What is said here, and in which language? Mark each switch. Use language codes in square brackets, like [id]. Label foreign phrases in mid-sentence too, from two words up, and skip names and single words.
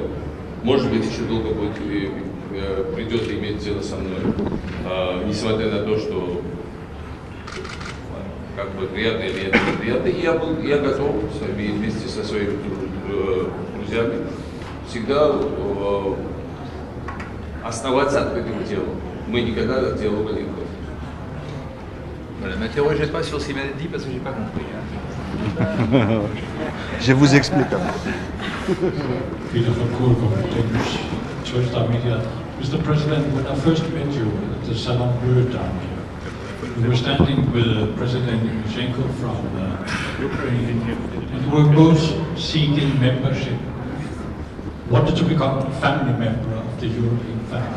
[ru] Может быть, еще долго придется иметь дело со мной, несмотря на то, что как бы приятно или это неприятно, и я готов вместе со своими друзьями всегда оставаться открытым делом. Мы никогда от диалога не уходим. [fr] Voilà, ne m'interrogez pas sur ce qu'il vient d'être dit parce que je n'ai pas compris. Hein. Je vous explique. [en] Peter from Kurkum, Danish Church Media. Mr. President, when I first met you at the Salon Bleu down here, we were standing with President Yushchenko from Ukraine, and we were both seeking membership, wanted to become a family member of the European family.